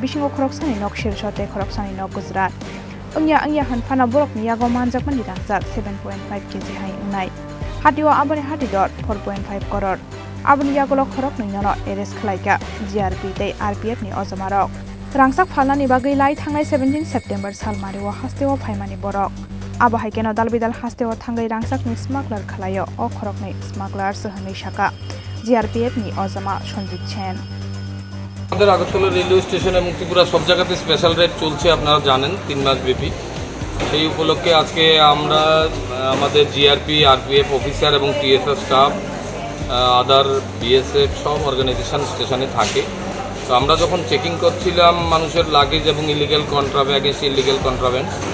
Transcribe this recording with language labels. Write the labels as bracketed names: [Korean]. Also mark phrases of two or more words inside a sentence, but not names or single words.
[Kok Borok] bisingo khoroksani nok shirsote khoroksani nok Gujarat Angya hanfana borokni Yago Manjakmani Rangchak 7.5 kg hai ungnai Hatio aboni hati dor 4.5 crore aboni Yago Khoroknwi nyono arrest khlaika GRP tei RPF ni ozamaro Rangchak phalnani bagai lai Thangnai 17 September salmario hasteo phaimani borok abo haikeno dalbidal hasteo thangai Rangchak ni smuggler khlaio o Khoroknwi smuggler sohani shaka GRPF ni ozama Sanjit Chen [Bangla] আমাদের আগরতলা রেলওয়ে স্টেশন এবং ত্রিপুরা সব জায়গাতে [English] special rate [Bangla] চলছে আপনারা জানেন 3 মাস ব্যাপী সেই উপলক্ষে আজকে আমরা আমাদের জিআরপি আরপিএফ অফিসার এবং টিএসএস [English] staff other [Bangla] বিএসএফ সব অর্গানাইজেশন স্টেশনে থাকে তো আমরা যখন চেকিং করছিলাম মানুষের লাগেজ এবং [English] illegal contraband